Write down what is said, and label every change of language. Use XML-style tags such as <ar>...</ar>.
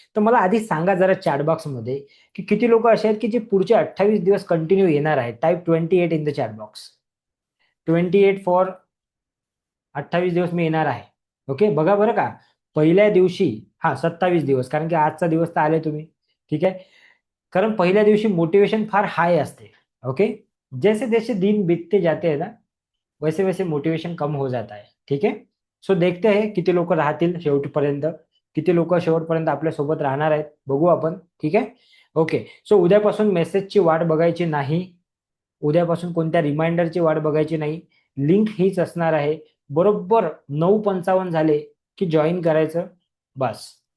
<mr>तर मला आधी सांगा जरा चॅटबॉक्स मध्ये की किती लोक असे आहेत की जे पुढचे 28 दिवस कंटिन्यू येणार आहेत.</mr> <en>Type 28 in the chatbox.</en> <mr>28 for 28 दिवस मी येणार आहे. ओके, बघा बरं का. पहिल्या दिवशी, हा 27 दिवस, कारण की आजचा दिवस तर आले तुम्ही. ठीक आहे. कारण पहिल्या दिवशी मोटिवेशन फार हाय असते. ओके.</mr> <hi>जैसे जैसे दिन बीतते जाते हैं ना, वैसे वैसे मोटिवेशन कम हो जाता है.</hi> <mr>ठीक आहे.</mr> <hi>सो देखते हैं</hi> <mr>किती लोक राहतील शेवटपर्यंत, किती लोक शेवटपर्यंत आपल्या सोबत राहणार आहेत, बघू आपण. ठीक आहे. ओके. सो उद्यापासून मेसेजची वाट बघायची नाही, उद्यापासून कोणत्या रिमाइंडरची वाट बघायची नाही. लिंक हीच असणार आहे. बरोबर 9:55 झाले की जॉईन करायचं बस.</mr>